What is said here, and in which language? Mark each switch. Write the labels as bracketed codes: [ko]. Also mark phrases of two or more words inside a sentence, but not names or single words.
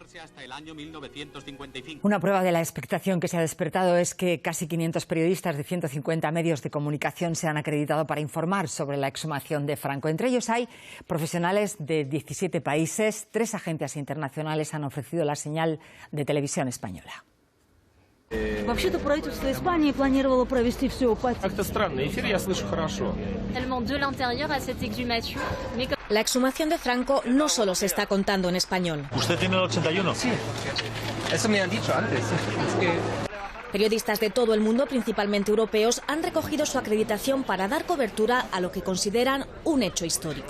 [es] Una prueba de la expectación que se ha despertado es que casi 500 periodistas de 150 medios de comunicación se han acreditado para informar sobre la exhumación de Franco. Entre ellos hay profesionales de 17 países. 3 agencias internacionales han ofrecido la señal de televisión española. [ru] Вообще-то правительство Испании планировало провести всю операцию. Как-то странно, эфир я слышу хорошо. [es] La exhumación de Franco no solo se está contando en español. ¿Usted tiene el 81? Sí. Eso me han dicho antes. Es que... Periodistas de todo el mundo, principalmente europeos, han recogido su acreditación para dar cobertura a lo que consideran un hecho histórico.